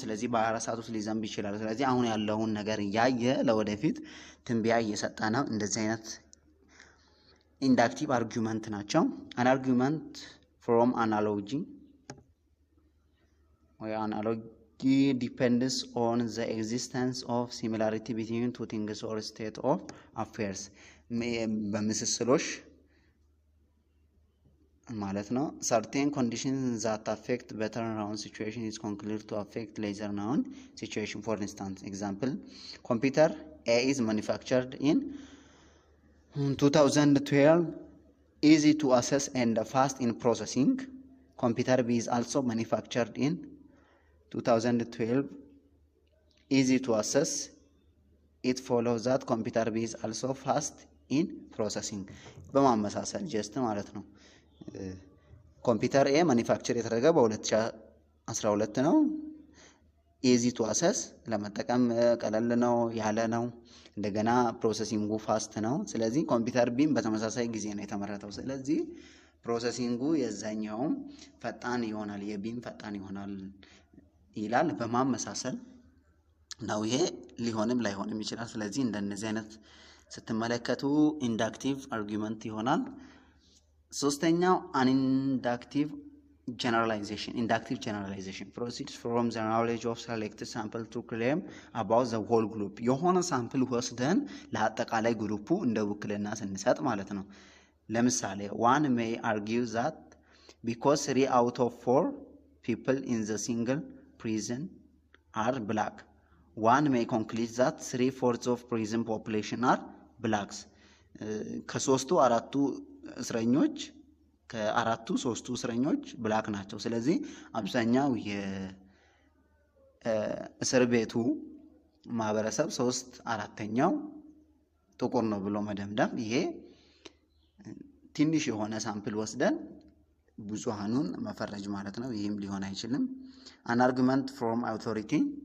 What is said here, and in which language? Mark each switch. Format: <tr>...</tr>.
<am>ስለዚህ በ24 ሰዓት ውስጥ ሊዘንብ ይችላል። ስለዚህ አሁን ያለውን ነገር ያየ ለወደፊት ትንበያ እየሰጠ ነው። እንደዚህ አይነት ኢንዳክቲቭ አርጊመንት ናቸው።</am> <en>an argument from analogy or analogy depends on the existence of similarity between two things or state of affairs.</en> <am>በምስስሎሽ ማለት ነው።</am> <en>certain conditions that affect better known situation is concluded to affect lesser known situation. For instance, example computer A is manufactured in 2012, easy to access and fast in processing. Computer B is also manufactured in 2012, easy to access. It follows that computer B is also fast in processing.</en> <am>በማመሳሰል ጀስት ማለት ነው። ኮምፒውተር ኤ ማኒፋክቸር የተደረገው በ2012 ነው። ኢዚ ቱ አክሰስ ለመጠቀም ቀለል ነው ያለ ነው። እንደገና ፕሮሰሲንጉ ፋስት ነው። ስለዚህ ኮምፒውተር ቢም በተመሳሳይ ጊዜ ነው የተመረተው። ስለዚህ ፕሮሰሲንጉ የዛኛውም ፈጣን ይሆናል፣ የቢም ፈጣን ይሆናል ይላል። በማመሳሰል ነው። ይሄ ሊሆንም ላይሆንም ይችላል። ስለዚህ እንደነዚህ አይነት ስትመለከቱ ኢንዳክቲቭ አርጊመንት ይሆናል። ሶስተኛው አንኢንዳክቲቭ generalization.</am> <en>Inductive generalization proceeds from the knowledge of selected sample to claim about the whole group.</en> <am>የሆነ ሳምፕል ወስደን ለአጠቃላይ ግሩፑ እንደ ውክልና ስንሰጥ ማለት ነው። ለምሳሌ</am> <en>one may argue that because 3 out of 4 people in the single prison are black, one may conclude that 3/4 of prison population are blacks.</en> <am>ከሶስቱ አራቱ እስረኞች ከአራቱ ሶስቱ እስረኞች ብላክ ናቸው። ስለዚህ አብዛኛው የእስር ቤቱ ማህበረሰብ 3/4ኛው ጥቁር ነው ብሎ መደምደም ይሄ ትንሽ የሆነ ሳምፕል ወስደን ብዙሃኑን መፈረጅ ማለት ነው። ይሄም ሊሆን አይችልም።</am> <en>an argument from authority</en>